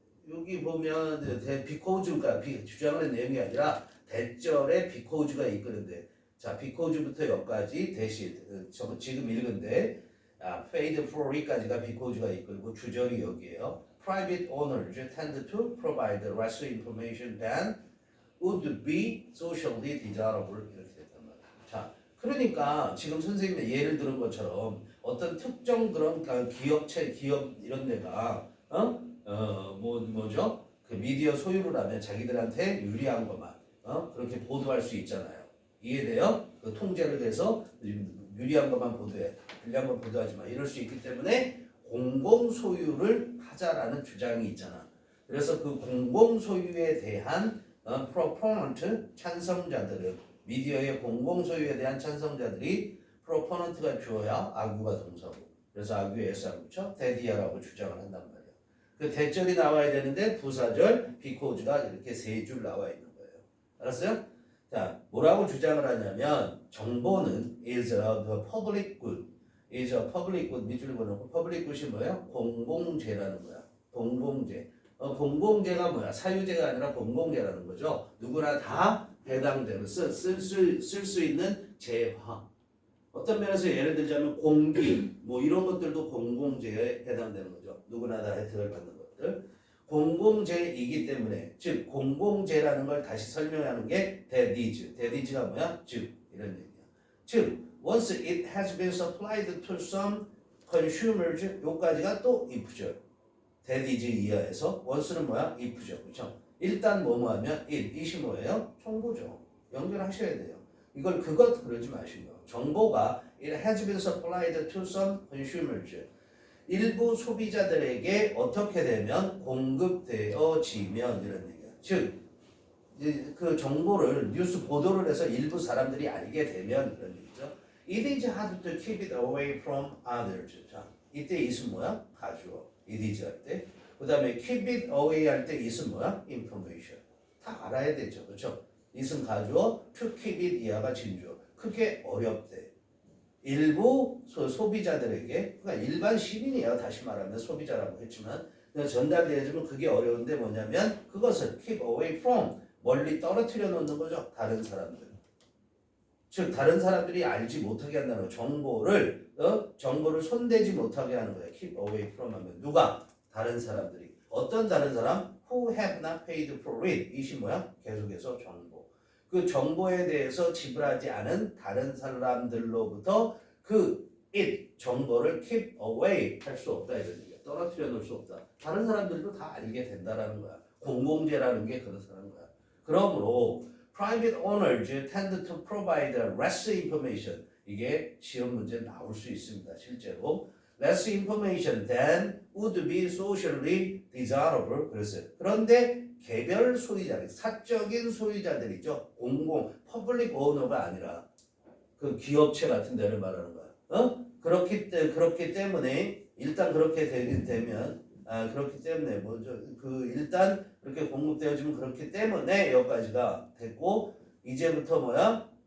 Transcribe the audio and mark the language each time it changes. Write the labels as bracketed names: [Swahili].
[Korean] 여기 보면 비코즈가 주장하는 내용이 아니라 대절에 비코즈가 이끄는데, 자 비코즈부터 여기까지 대신 지금 읽은데 [English] paid for it [Korean] 까지가 비코즈가 이끌고 주절이 여기에요. [English] Private owners tend to provide less information than would be socially desirable 이렇게 됐단 말이에요. [Korean] 자, 그러니까 지금 선생님의 예를 들은 것처럼 어떤 특정 그런 기업 이런 데가 뭐죠? 그 미디어 소유를 하면 자기들한테 유리한 것만 그렇게 보도할 수 있잖아요. 이해돼요? 그 통제를 해서 유리한 것만 보도해, 불리한 것 보도하지 마 이럴 수 있기 때문에 공공 소유를 하자라는 주장이 있잖아. 그래서 그 공공 소유에 대한 proponent 찬성자들은 미디어의 공공 소유에 대한 찬성자들이 proponent가 주어야 argue가 동사고 그래서 argue에 S를 붙여 대디아라고 주장을 한단 말이야. 그 대절이 나와야 되는데 부사절 because가 이렇게 세 줄 나와 있는 거예요. 알았어요? 자, 뭐라고 주장을 하냐면 정보는 [English] is a public good. is a public good [Korean] 밑줄 그어놓고 public good이 뭐예요? 공공재라는 거야. 공공재. 공공재가 뭐야? 사유재가 아니라 공공재라는 거죠. 누구나 다 해당되는 쓸 수 있는 재화. 어떤 면에서 예를 들자면 공기 뭐 이런 것들도 공공재에 해당되는 거죠. 누구나 다 혜택을 받는 것들. 공공재이기 때문에 즉 공공재라는 걸 다시 설명하는 게 [English] that is. that is [Korean] 가 뭐야? 즉 이런 얘기야. [English] 즉 once it has been supplied to some consumers [Korean] 요까지가 또 [English] if죠. [Korean] that is 이하에서 once는 뭐야? if죠. 그렇죠? 일단 뭐뭐 하면 it이 뭐예요? 정보죠. 연결하셔야 돼요. 이걸 그것 그러지 마시고 정보가 [English] it has been supplied to some consumers [Korean] 일부 소비자들에게 어떻게 되면 공급되어지면 이런 얘기야. 즉 그 정보를 뉴스 보도를 해서 일부 사람들이 알게 되면 그런 얘기죠. [English] It is hard to keep it away from others. [Korean] 자, 이때 it은 뭐야? 가주어. It is 할 때. 그 다음에 keep it away 할 때 it은 뭐야? information. 다 알아야 되죠. 그렇죠? it은 가주어, [English] to keep it [Korean] 이하가 진주어. 그게 어렵대. 일부 소비자들에게, 그러니까 일반 시민이에요. 다시 말하면 소비자라고 했지만 전달되어지면 그게 어려운데 뭐냐면 그것을 [English] keep away from [Korean] 멀리 떨어뜨려 놓는 거죠. 다른 사람들. 즉 다른 사람들이 알지 못하게 한다는 거예요. 정보를 손대지 못하게 하는 거예요. keep away from 하면 누가? 다른 사람들이. 어떤 다른 사람? [English] who have not paid for it. [Korean] 이시 뭐야? 계속해서 정보. 그 정보에 대해서 지불하지 않은 다른 사람들로부터 그 it 정보를 [English] keep away [Korean] 할 수 없다 이런 얘기야. 떨어뜨려 놓을 수 없다. 다른 사람들도 다 알게 된다라는 거야. 공공재라는 게 그렇다는 거야. 그러므로 [English] private owners tend to provide less information. [Korean] 이게 시험 문제 나올 수 있습니다. 실제로 [English] less information than would be socially desirable. [Korean] 그랬어요. 그런데 개별 소유자들, 사적인 소유자들이죠. 퍼블릭 오너가 아니라 그 기업체 같은 데를 말하는 거야. 그렇기 때문에 일단 그렇게 되면 그렇기 때문에 뭐죠? 일단 그렇게 공급되어지면 그렇기 때문에 여기까지가 됐고 이제부터 뭐야?